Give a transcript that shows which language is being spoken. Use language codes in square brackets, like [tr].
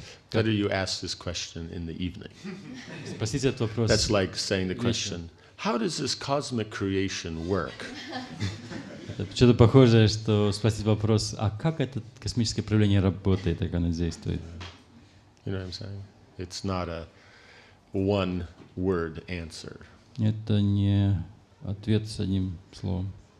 [en] Better you ask this question in the evening. [ru] Спросите этот вопрос. [en] That's like saying the question, how does this cosmic creation work? [ru] Что-то похожее, что спросить вопрос, а как это космическое проявление работает, как оно действует? [en] You know what I'm saying? It's not a one-word answer. [ru] Это не ответ с одним словом.